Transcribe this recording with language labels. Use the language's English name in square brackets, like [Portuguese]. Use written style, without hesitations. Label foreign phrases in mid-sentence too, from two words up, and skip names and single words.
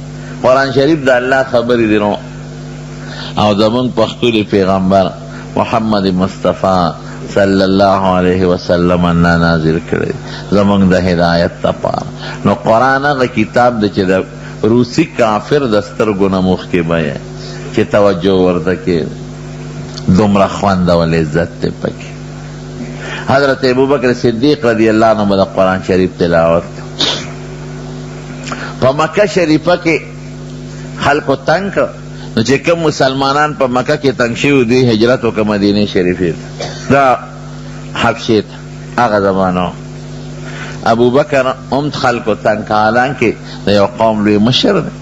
[Pashto] قرآن شریف د الله خبرې دی نو، او زمونږ پښتون پیغمبر محمد مصطفی [Arabic] صلی الله علیه وسلم [Pashto] نه نازل کړی زمونږ د هدایت لپاره. نو قرآن هغه کتاب دی چې د روسی کافر د سترګو نه مخکې بیه چې توجه ورته کې دومره خوند او لذت دی پکې. حضرت ابوبکر صدیق [Arabic] رضی اللہ عنہ [Pashto] د قرآن شریف تلاوت په مکه شریفه کې خلکو تنگ کړ، نو چې کوم مسلمانان په مکه کې تنگ شوي دوی هجرت وکړه مدینې شریفې ته، دا حبشې ته هغه زمانو. ابوبکر هم خلکو تنگ کړه، حالانکې د یو قوم لوی مشر دی.